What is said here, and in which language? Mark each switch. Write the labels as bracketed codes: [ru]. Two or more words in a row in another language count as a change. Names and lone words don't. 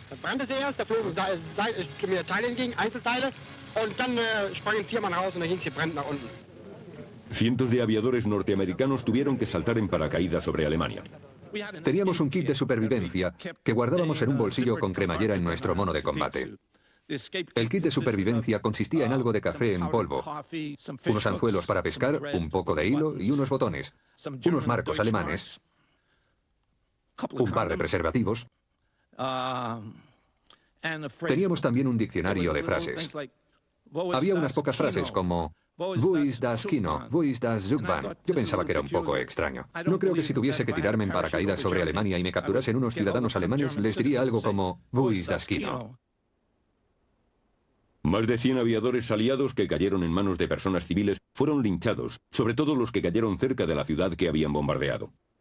[de] brannte zuerst, da flogen mir Teile entgegen, Einzelteile, und dann sprangen 4 Mann raus und der Hinz brennt nach unten. [es] Cientos de aviadores norteamericanos tuvieron que saltar en paracaídas sobre Alemania. Teníamos un kit de supervivencia que guardábamos en un bolsillo con cremallera en nuestro mono de combate. El kit de supervivencia consistía en algo de café en polvo, unos anzuelos para pescar, un poco de hilo y unos botones, unos marcos alemanes, un par de preservativos. Teníamos también un diccionario de frases. Había unas pocas frases como [de] «Wo ist das Kino? Wo ist das Zugbahn?» [es] Yo pensaba que era un poco extraño. No creo que si tuviese que tirarme en paracaídas sobre Alemania y me capturasen unos ciudadanos alemanes, les diría algo como [de] «Wo ist das Kino?». [es] Más de 100 aviadores aliados que cayeron en manos de personas civiles fueron linchados, sobre todo los que cayeron cerca de la ciudad que habían bombardeado.